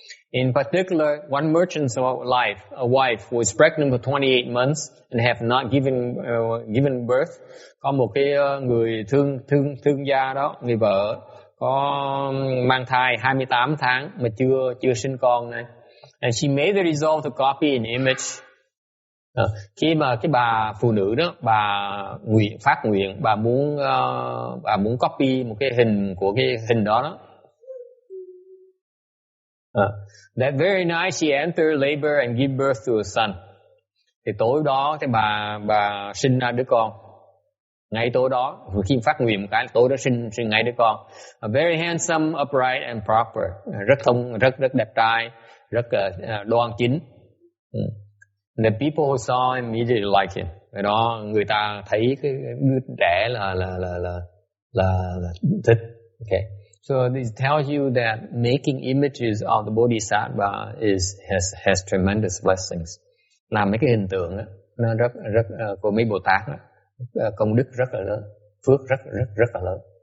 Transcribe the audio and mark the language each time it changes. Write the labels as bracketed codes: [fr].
[en] In particular, one merchant's wife was pregnant for 28 months and have not given birth. [vi] Có một cái người thương gia đó, người vợ có mang thai 28 tháng mà chưa sinh con này. [en] And she made the resolve to copy an image. [vi] Khi mà cái bà phụ nữ đó, bà phát nguyện, bà muốn copy một cái hình của cái hình đó đó. [en] That very night she entered labor and gave birth to a son. [vi] Thì tối đó thì bà sinh ra đứa con. Ngay tối đó, khi phát nguyện một cái, tối đó sinh ngay đứa con. [en] A very handsome, upright and proper. [vi] Rất đẹp trai, rất đoan chính. [en] The people who saw him immediately liked him. [vi] Rồi đó người ta thấy cái đứa trẻ là thích. [en] Okay. So this tells you that making images of the Bodhisattva has tremendous blessings. [vi] Làm mấy cái hình tượng đó, nó rất của mấy Bồ Tát đó, công đức rất là lớn, phước rất là lớn.